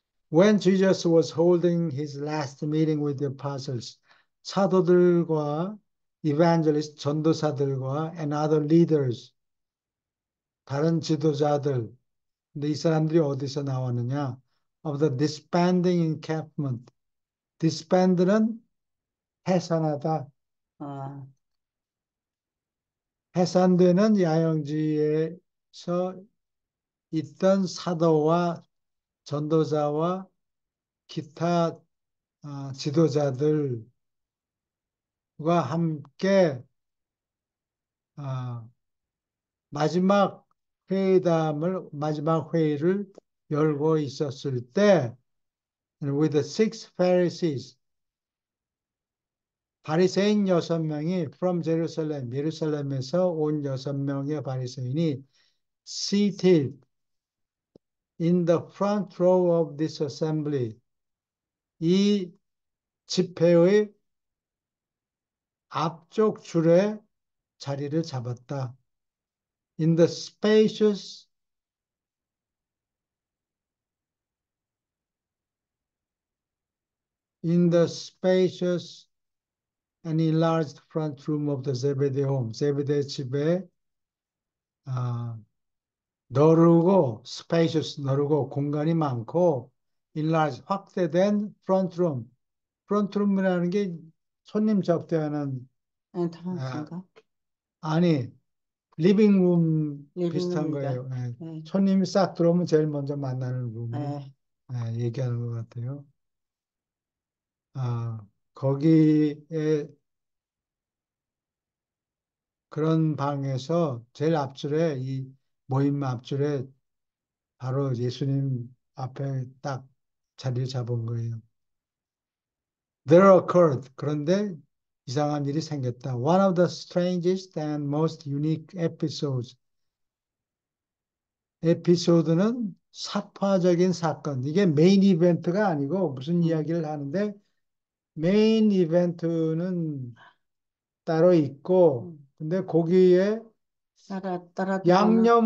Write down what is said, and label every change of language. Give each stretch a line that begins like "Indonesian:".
English: When Jesus was holding his last meeting with the apostles,
Korean: 사도들과
English: evangelist,
Korean: 전도사들과
English: and other leaders,
Korean: 다른 지도자들, 근데 이 사람들이 어디서 나왔느냐?
English: Of the disbanding encampment.
Korean: disband는 해산하다, 아, 해산되는 야영지에서 있던 사도와 전도자와 기타 지도자들과 함께 아, 마지막 회의를 열고 있었을 때,
English: with the six Pharisees,
Korean: 바리새인 6명이
English: from Jerusalem,
Korean: 예루살렘에서 온 6명의 바리새인이
English: seated in the front row of this assembly,
Korean: 이 집회의 앞쪽 줄에 자리를 잡았다.
English: In the spacious in the spacious and enlarged front room of the Zebedee home.
Korean: 제베데 집에 아, 너르고 spacious 너르고 공간이 많고 enlarged 확대된 front room. front room이라는 게 손님 접대하는 아, 엔트런스인가? 아니 리빙룸 비슷한 리빙룸이다. 거예요. 예. 네, 손님이 싹 들어오면 제일 먼저 만나는 룸을 네, 얘기하는 것 같아요. 거기에 그런 방에서 제일 앞줄에 이 모임 앞줄에 바로 예수님 앞에 딱 자리를 잡은 거예요.
English: There occurred.
Korean: 그런데 이상한 일이 생겼다.
English: One of the strangest and most unique episodes.
Korean: 에피소드는 사파적인 사건. 이게 메인 이벤트가 아니고 무슨 음, 이야기를 하는데 메인 이벤트는 따로 있고 음. 근데 거기에 따라 들어오는